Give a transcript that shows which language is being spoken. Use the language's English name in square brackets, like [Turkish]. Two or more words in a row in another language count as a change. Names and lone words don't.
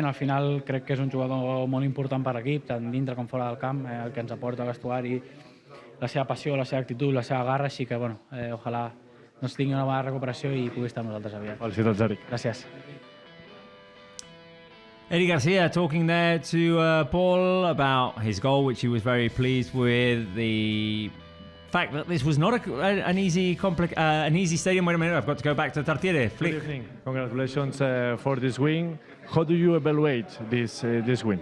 [Catalan] Al final crec que és un jugador molt important per l'equip, tant dintre com fora del camp, el que ens aporta al vestuari, la seva passió, la seva actitud, la seva garra, així que bueno, ojalà doncs tingui una bona recuperació i pugui estar amb nosaltres aviat. Felicitats, Eric. Gràcies. [English] Eddie Garcia talking there to Paul about his goal, which he was very pleased with. The fact that this was not an easy stadium. Wait a minute, I've got to go back to Tartiere. Good evening. Congratulations for this win. How do you evaluate this win?